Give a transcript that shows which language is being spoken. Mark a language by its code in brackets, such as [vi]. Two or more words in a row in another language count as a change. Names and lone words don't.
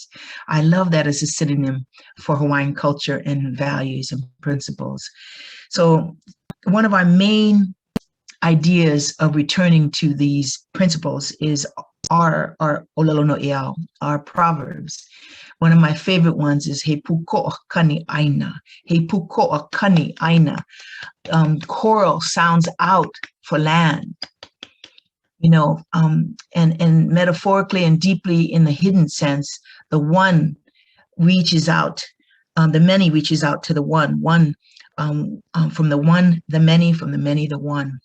[en] I love that as a synonym for Hawaiian culture and values and principles. So one of our main ideas of returning to these principles is our [haw] olelo no iao, [en] our proverbs. One of my favorite ones is [haw] he puko'a kani ʻāina, he puko'a kani ʻāina. [en] Coral sounds out for land, you know, and metaphorically and deeply in the hidden sense, the one reaches out, the many reaches out to the one, from the one, the many, from the many, the one.